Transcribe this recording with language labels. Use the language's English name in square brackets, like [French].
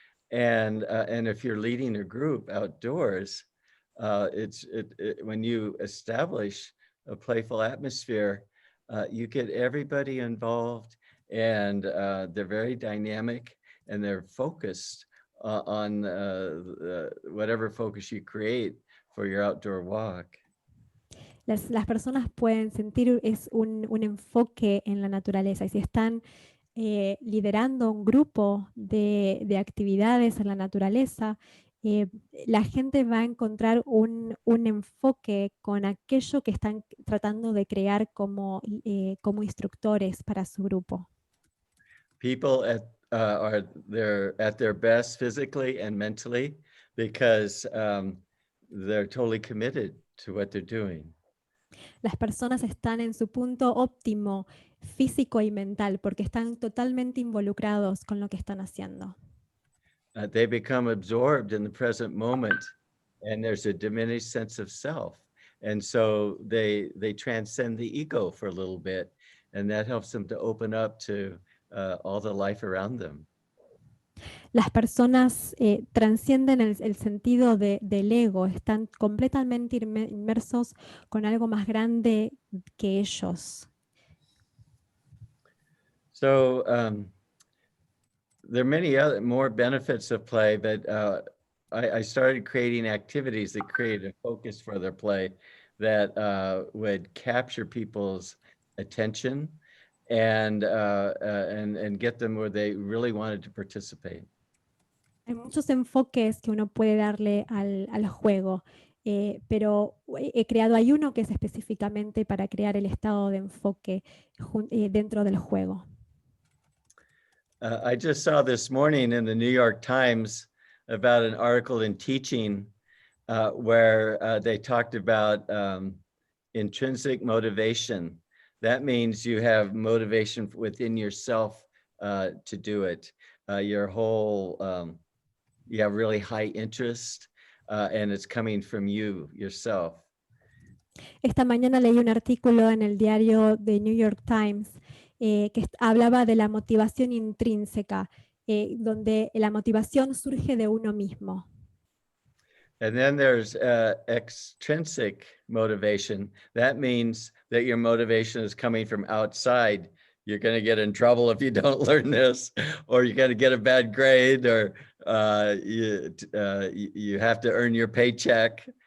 [English] And if you're leading a group outdoors, when you establish a playful atmosphere, you get everybody involved, and they're very dynamic, and they're focused on whatever focus you create for your outdoor walk. [Spanish] Las personas pueden sentir un enfoque en la naturaleza, y si están liderando un grupo de actividades en la naturaleza, la gente va a encontrar un enfoque con aquello que están tratando de crear como instructores para su grupo. [English] People are at their best physically and mentally because they're totally committed to what they're doing. [Spanish] Las personas están en su punto óptimo físico y mental porque están totalmente involucrados con lo que están haciendo. [English] They become absorbed in the present moment, and there's a diminished sense of self. And so they transcend the ego for a little bit, and that helps them to open up to all the life around them. [Spanish] Las personas transcienden el sentido del ego, están completamente inmersos con algo más grande que ellos. [English] So there are many more benefits of play, but I started creating activities that created a focus for their play that would capture people's attention and get them where they really wanted to participate. [Spanish] Hay muchos enfoques que uno puede darle al juego, pero he creado, hay uno que es específicamente para crear el estado de enfoque dentro del juego. [English] I just saw this morning in the New York Times about an article in Teaching where they talked about intrinsic motivation. That means you have motivation within yourself to do it. Your whole, you have really high interest and it's coming from you, yourself. [Spanish] Esta mañana leí un artículo en el diario The New York Times que hablaba de la motivación intrínseca, donde la motivación surge de uno mismo. [English] And then there's extrinsic motivation. That means that your motivation is coming from outside. You're going to get in trouble if you don't learn this, or you're going to get a bad grade, or you have to earn your paycheck.